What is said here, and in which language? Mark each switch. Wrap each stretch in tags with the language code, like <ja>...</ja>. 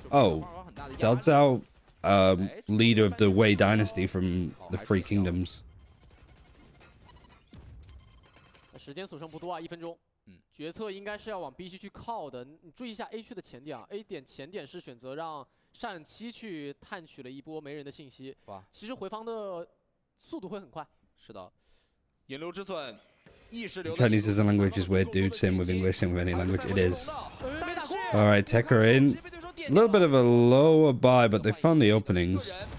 <en>Oh, Zhao Zhao, leader of the Wei dynasty from the Three Kingdoms.</en> <zh>时间所剩不多啊，1分钟。决策应该是要往 B 区去靠的。你注意一下 A 区的前点啊 ，A 点前点是选择让单7去探取了一波没人的信息。其实回防的速度会很快。是的，引流之寸。</zh> <en>Chinese as a language is weird, dude. Same with English, same with any language. It is. Alright, Tech are in. A little bit of a lower buy, but they found the openings.</en>